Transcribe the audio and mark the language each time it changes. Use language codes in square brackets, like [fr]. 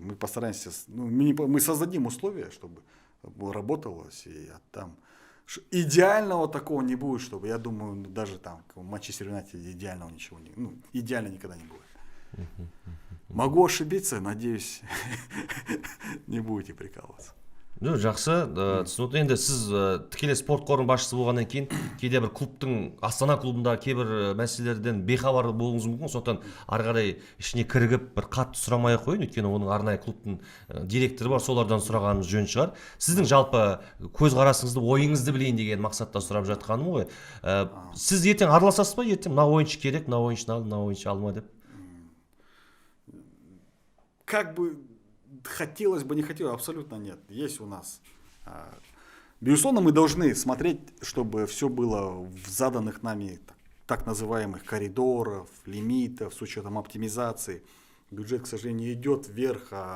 [ru] Мы постараемся, мы создадим условия, чтобы работалось, и там идеального такого не будет, чтобы, я думаю, даже там в Манчестер Юнайтед идеального ничего идеально никогда не будет. Могу ошибиться, надеюсь, не будете прикалываться. [kk] Жақсы, түсінікті. Енді сіз тікелей спорт қорының басшысы болғаннан кейін кейде бір клубтың, Астана клубында кейбір мәселелерден бейхабар болуыңыз мүмкін, сондықтан ары қарай ішіне кірігіп бір қатты сұрамай ақ қойын, өйткені оның арнайы клубтың директоры бар, солардан сұрағанымыз жөн шығар. Сіздің жалпы көзқарасыңызды, ойыңызды білейін деген мақсатта сұрап жатқаным ғой. Сіз ертең араласасыз ба? Ертең мына ойыншы керек, мына ойыншыны ал, мына ойыншы алма деп. [ru] Как бы хотелось бы, не хотелось, абсолютно нет. Есть у нас. Безусловно, мы должны смотреть, чтобы все было в заданных нами так называемых коридоров, лимитов, с учетом оптимизации. Бюджет, к сожалению, идет вверх,